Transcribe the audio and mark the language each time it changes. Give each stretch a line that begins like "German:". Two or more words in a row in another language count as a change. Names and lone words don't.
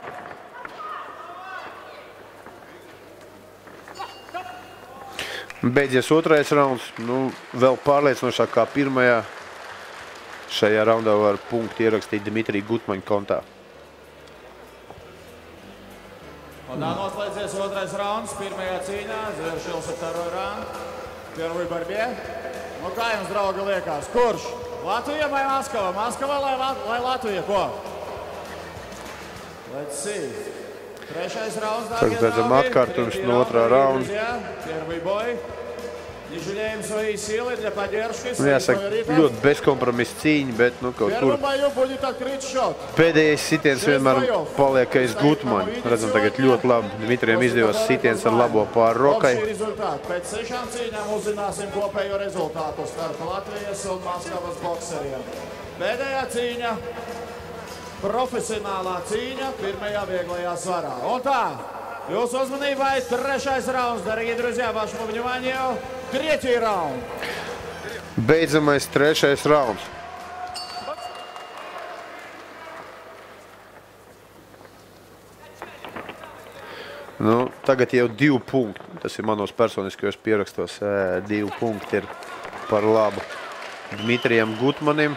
Latvian: Beidzies otrais rauns, vēl pārliecinošāk kā pirmajā. Šajā raundā var punktu ierakstīt Dmitrija Gutmaņa kontā. Un tā noslēdzies otrais rauns pirmajā cīņā.
Russian: Завершился второй раунд. Первой борьбе.
Latvian: Nu, kā jums, draugi, liekas? Kurš? Latvija vai Maskava? Maskava vai Latvija? Ko?
English: Let's see.
Latvian: Trešais rauns, dārgie draugi. Redzam atkārtojums no otrā raunda.
Russian: Первый бой. Не жалеем свои силы для поддержки.
Latvian: Jāsaka, ļoti bezkompromisa cīņa, bet kaut kur pēdējais sitiens vienmēr paliek aiz Gutmaņa. Redzam, tagad ļoti labi Dmitrijam izdevās sitiens ar labo pāri rokai. Pēc 6 cīņām uzzināsim kopējo rezultātu starp Latvijas un Maskavas bokseriem. Pēdējā cīņa. Profesionālā cīņa pirmajā vieglajā svarā. Un tā, jūsu uzmanībai trešais rauns,
Russian: дорогие друзья, вашему вниманию, третий раунд.
Latvian: Beidzamais trešais rauns. Tagad jau 2 punkti. Tas ir manos personiskajos pierakstos. 2 punkti ir par labu Dmitrijam Gutmanim.